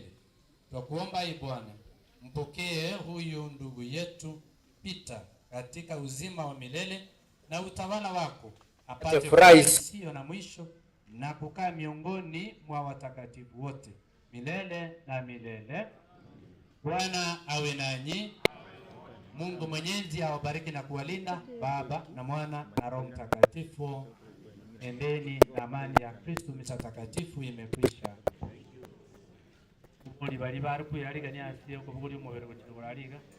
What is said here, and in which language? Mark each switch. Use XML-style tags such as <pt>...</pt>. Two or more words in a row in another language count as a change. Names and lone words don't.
<sw>Tukuomba Bwana, mpokee huyu ndugu yetu Peter katika uzima wa milele na utawala wako, apate furaha isiyo na mwisho na kukaa miongoni mwa watakatifu wote milele na milele. Bwana awe nanyi. Mungu Mwenyezi awabariki na kuwalinda, Baba na Mwana na Roho Mtakatifu. Endeni na amani ya Kristo. Misa takatifu imekwisha. Uli bali bari kuyaliga ni asiye ko buguli umubere ko kiraliga.</sw>